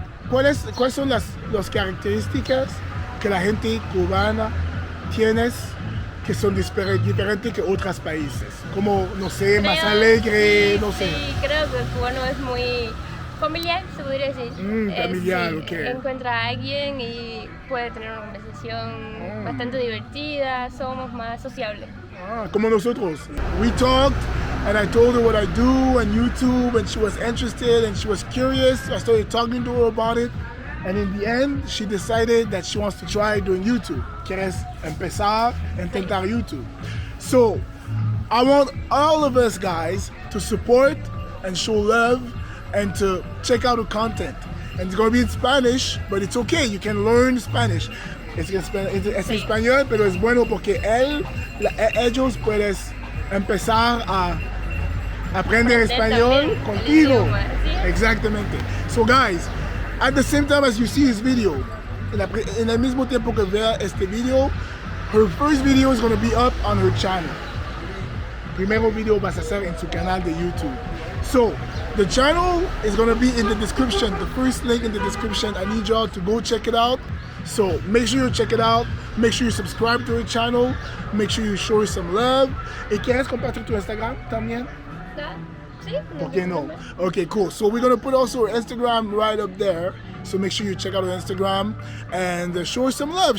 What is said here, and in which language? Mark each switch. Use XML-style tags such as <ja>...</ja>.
<es>¿Cuáles son las características que la gente cubana tiene que son diferentes que otros países? Como, no sé, más alegre, sí, no sé. Sí, creo que el cubano es muy familiar, se podría decir. Familiar, sí, ok. Encuentra a alguien y puede tener una conversación bastante divertida, somos más sociables. Como nosotros.</es> <en>We talked and I told her what I do on YouTube and she was interested and she was curious. So I started talking to her about it and in the end she decided that she wants to try doing YouTube. ¿Quieres empezar a intentar YouTube? So I want all of us guys to support and show love and to check out her content. And it's going to be in Spanish, but it's okay, you can learn Spanish.</en> <es>Es español, pero es bueno porque ellos pueden empezar a aprender español contigo. Exactamente.</es> <en>So guys, at the same time as you see this video,</en> <es>en el mismo tiempo que vea este video,</es> <en>her first video is going to be up on her channel.</en> <es>Primero video vas a hacer en su canal de YouTube.</es> <en>So, the channel is going to be in the description, the first link in the description. I need y'all to go check it out. So, make sure you check it out. Make sure you subscribe to her channel. Make sure you show her some love.</en> <es>¿Y quieres compartir tu Instagram también? Sí. ¿Por qué no?</es> <en>Okay, cool. So, we're going to put also her Instagram right up there. So, make sure you check out her Instagram and show her some love.</en>